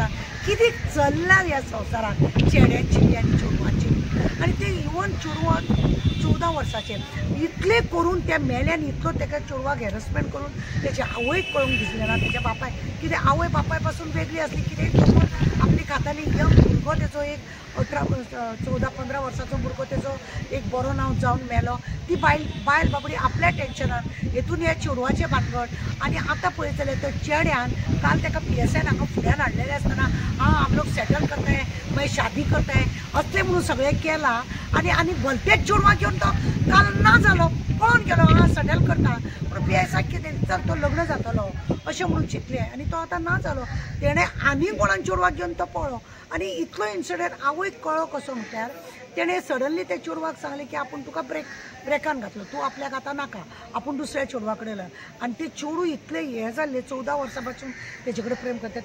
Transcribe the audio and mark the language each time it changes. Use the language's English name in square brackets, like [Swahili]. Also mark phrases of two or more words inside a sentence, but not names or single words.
[Konkani] कितें चल्लां ह्या संवसाराक चेड्यांची आनी चेडवांची आनी ते इवन चेडवाक 14 वर्साचेर इतलें करून त्या मेल्यान इतलो ताका चेडवाक हॅरेसमेंट करून तेच्या आवयक कळूंक दिसलें ना तेच्या बापाय कितें आवय बापाय पासून वेगळी आसली कितें आपली खाताली यंग भुरगो तेजो एक 14-15 वर्साचो भुरगो तेजो एक बरो नांव जावन मेलो. ती बायल बाबडी आपल्या टेन्शनान हेतून ह्या चेडवाचें भानगड आनी आतां पळयत जाल्यार त्या चेड्यान काल ताका PSI हांगा फुड्यान हाडलेलें आसतना [Hindi] हम लोग सेटल करता है [Konkani] मागीर [Hindi] शादी करता है [Konkani] असलें म्हणून सगळें केलां आनी भलतेच चेडवां घेवन तो काल ना जालो पळोवन गेलो सेटल करता पूण PSI कितें चल तो लग्न जातलो अशें म्हणून चिंतलें आनी तो आतां ना जालो. तेणें आनी कोणाक चेडवाक घेवन तो पळो आनी इतलो इन्सिडंट आवयक कळ्ळो कसो म्हटल्यार तेणें सडनली त्या चेडवाक सांगलें की आपूण तुका ब्रेकान घातलो तूं आपल्याक आतां नाका आपूण दुसऱ्या चेडवा कडेन आनी तें चेडूं इतलें हें जाल्लें 14 वर्सां पासून तेजे कडेन प्रेम करता.